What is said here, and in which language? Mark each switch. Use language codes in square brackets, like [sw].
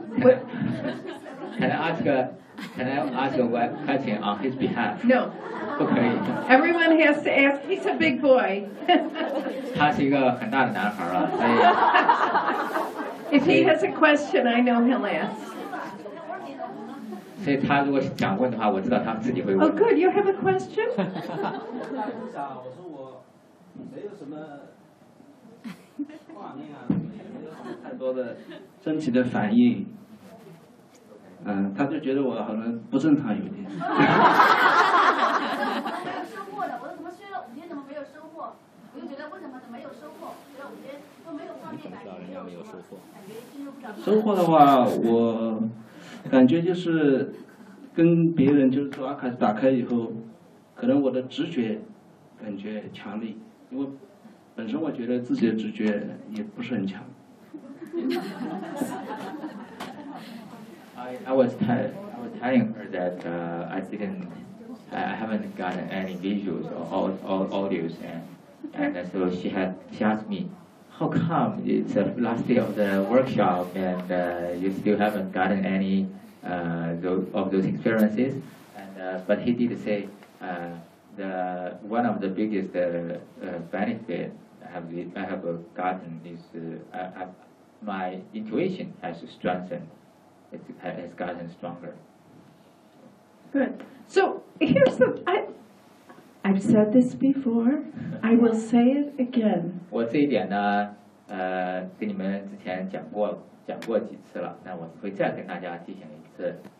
[en] What? Can I ask a question on his behalf? No. [zh] 不可以。 [en] Everyone has to ask. He's a big boy. [zh] 他是一个很大的男孩啊，所以。 [en] If he has a question, I know he'll ask. [zh] 所以他如果想问的话，我知道他自己会问。 [en] Oh, good. You have a question? [zh] 我说我没有什么。画面啊，没有太多的身体的反应，他就觉得我好像不正常有点。没有收获的，我怎么睡了五天怎么没有收获？我就觉得为什么没有收获，睡了五天都没有画面感觉。人家没有收获。收获的话，我感觉就是跟别人就是说阿卡西打开以后，可能我的直觉感觉强烈，因为。本身我觉得自己的直觉也不是很强。 [en] I was telling her that I haven't gotten any visuals or all audios and so she asked me how come it's the last day of the workshop and you still haven't gotten any those experiences and but he did say the one of the biggest benefit. I have gotten this, my intuition has strengthened, it has gotten stronger. Good. So here's the, I've said this before, I will say it again. [zh] 我这一点呢，跟你们之前讲过几次了，那我会再跟大家提醒一次。